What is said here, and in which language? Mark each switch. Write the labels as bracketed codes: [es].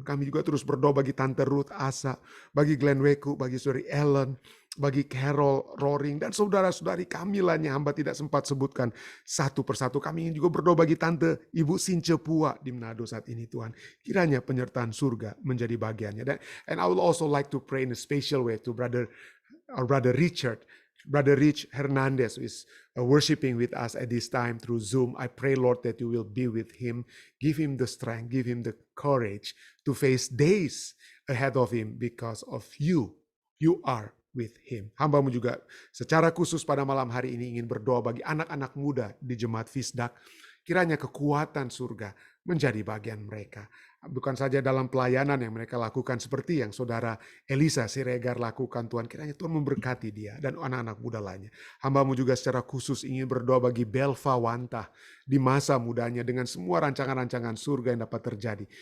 [id] Kami juga terus berdoa bagi Tante Ruth Asa, bagi Glenn Weku, bagi saudari Ellen, bagi Carol Roaring, dan saudara-saudari kami lainnya hamba tidak sempat sebutkan satu persatu. Kami ingin juga berdoa bagi Tante Ibu Since Pua di Manado saat ini Tuhan. Kiranya penyertaan surga menjadi bagiannya. [en] And I will also like to pray in a special way to Brother Rich Hernandez, who is worshiping with us at this time through Zoom. I pray, Lord, that you will be with him. Give him the strength, give him the courage to face days ahead of him because of you. You are with him. [id] Hambamu juga secara khusus pada malam hari ini ingin berdoa bagi anak-anak muda di Jemaat Fisdak. Kiranya kekuatan surga menjadi bagian mereka. Bukan saja dalam pelayanan yang mereka lakukan seperti yang saudara Elisa Siregar lakukan Tuhan. Kiranya Tuhan memberkati dia dan anak-anak muda lainnya. Hambamu juga secara khusus ingin berdoa bagi Belva Wanta di masa mudanya dengan semua rancangan-rancangan surga yang dapat terjadi.